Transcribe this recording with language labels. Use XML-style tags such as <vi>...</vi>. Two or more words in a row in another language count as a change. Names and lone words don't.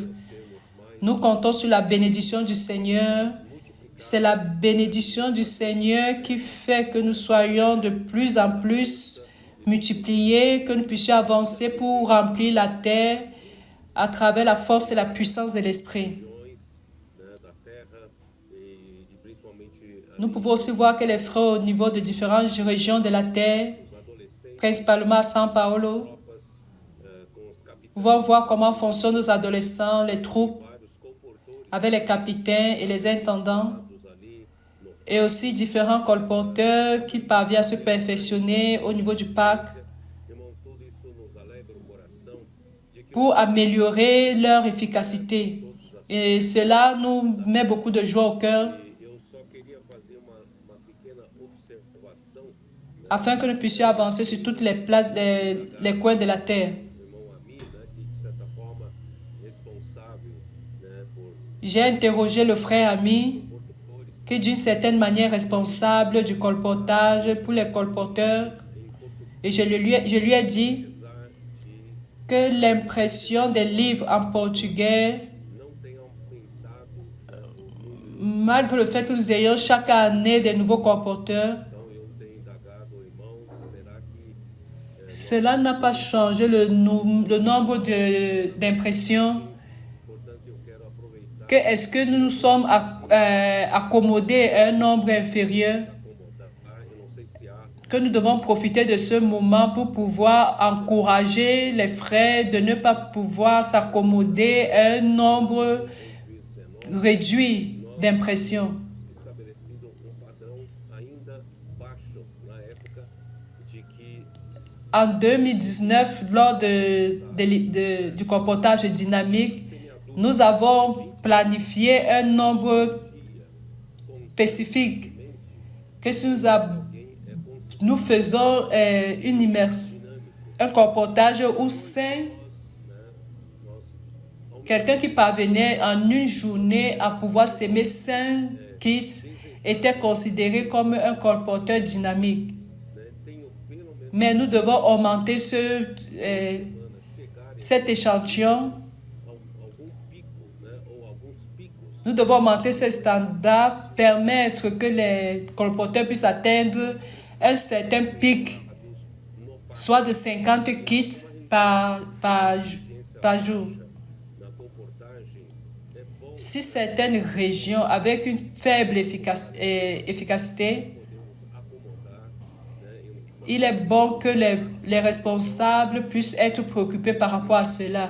<fr>Nous comptons sur la bénédiction du Seigneur. C'est la bénédiction du Seigneur qui fait que nous soyons de plus en plus multipliés, que nous puissions avancer pour remplir la terre à travers la force et la puissance de l'Esprit.</fr> <pt>da terra e principalmente</pt> <fr>Nous pouvons aussi voir que les frères au niveau de différentes régions de la terre, principalement à São Paulo,</fr> <pt>com os capitães,</pt> <fr>pouvons voir comment fonctionnent nos adolescents, les troupes,</fr> <pt>vários colportores</pt> <fr>avec les capitaines et les intendants,</fr> <pt>ali no</pt> <fr>et aussi différents colporteurs qui parviennent à se perfectionner au niveau du parc</fr> <pt>irmãos, tudo isso nos alegra o coração de que</pt> <fr>pour améliorer leur efficacité. Et cela nous met beaucoup de joie au cœur</fr> <pt>eu só queria fazer uma pequena observação,</pt> <fr>afin que nous puissions avancer sur toutes les places, les coins de la terre.</fr> <pt>irmão Ami, né, que de certa forma responsável, né, por</pt> <fr>J'ai interrogé le frère ami qui est d'une certaine manière responsable du colportage pour les colporteurs, et je lui ai dit que l'impression des livres en portugais,</fr> <pt>não tem aumentado,</pt> <fr>malgré le fait que nous ayons chaque année des nouveaux colporteurs,</fr> <pt>então eu tenho indagado ao irmão, será que</pt> <fr>cela n'a pas changé le nombre d'impressions.</fr> <pt>portanto eu quero aproveitar</pt> <fr>Que est-ce que nous nous sommes accommodés à un nombre inférieur?</fr> <pt>eu não sei se há</pt> <fr>Que nous devons profiter de ce moment pour pouvoir encourager les frères de ne pas pouvoir s'accommoder à un nombre réduit d'impressions.</fr> <pt>estabelecido padrão ainda baixo na época de que</pt> <fr>En 2019, lors du comportage dynamique, nous avons planifié un nombre spécifique. Que si nous faisons une immersion, un comportage où quelqu'un qui parvenait en une journée à pouvoir s'aimer 5 kits était considéré comme un colporteur dynamique. Mais nous devons augmenter cet échantillon.</fr> <pt>algum pico, né, ou alguns picos</pt> <fr>Nous devons augmenter ces standards, permettre que les colporteurs puissent atteindre un certain pic, soit de 50 kits par jour. Si certaines régions avec une faible efficacité, il est bon que les responsables puissent être préoccupés par rapport à cela.</fr>